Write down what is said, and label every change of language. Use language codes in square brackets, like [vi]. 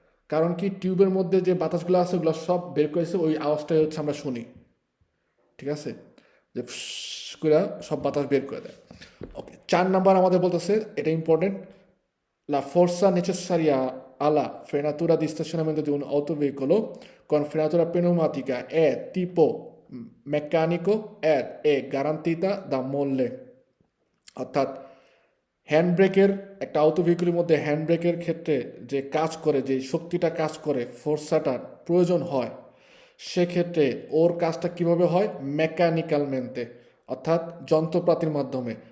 [bn] কারণ কি টিউবের মধ্যে যে বাতাসগুলো আছে ওগুলো সব বের করেছে, ওই আওয়াজটাই হচ্ছে আমরা শুনি, ঠিক আছে, যে করে সব বাতাস বের করে দেয়। ওকে, 4 নাম্বার আমাদের বলতেছে, এটা important, [it] la forza necessaria alla frenatura di stazionamento di un autoveicolo con frenatura pneumatica è tipo meccanico ed è garantita da molle। [bn] অর্থাৎ হ্যান্ড ব্রেকের একটা অটো ভেহিকুলের মধ্যে হ্যান্ড ব্রেকের ক্ষেত্রে যে কাজ করে, যে শক্তিটা কাজ করে, ফোর্সাটার প্রয়োজন হয়, সেক্ষেত্রে ওর কাজটা কিভাবে হয়, মেকানিক্যালমেন্টে অর্থাৎ যন্ত্রপাতির মাধ্যমে।